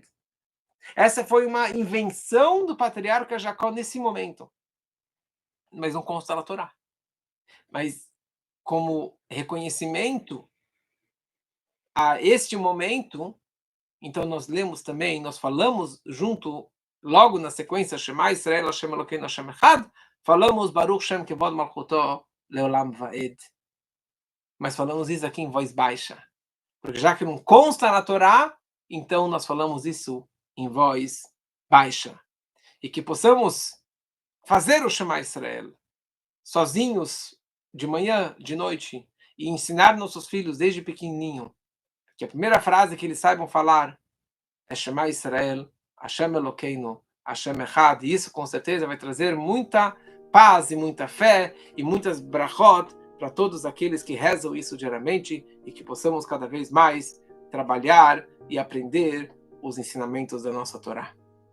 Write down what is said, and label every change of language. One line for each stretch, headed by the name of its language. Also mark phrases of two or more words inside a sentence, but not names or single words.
Portuguese: Essa foi uma invenção do patriarca Jacó nesse momento. Mas não consta na Torá. Mas como reconhecimento a este momento, então nós lemos também, nós falamos junto, logo na sequência,
Hebrew: שמע ישראל, השם אלקינו השם אחד, falamos ברוך שם כבוד מלכותו לעולם ועד.
Portuguese: Mas falamos isso aqui em voz baixa. Porque já que não consta na Torá, então nós falamos isso em voz baixa. E que possamos fazer o Shema Israel sozinhos, de manhã, de noite, e ensinar nossos filhos desde pequenininho, que a primeira frase que eles saibam falar é
Hebrew: שמע ישראל, השם אלקינו, השם אחד,
Portuguese: e isso com certeza vai trazer muita paz e muita fé e muitas brachot para todos aqueles que rezam isso diariamente e que possamos cada vez mais trabalhar e aprender os ensinamentos da nossa Torá.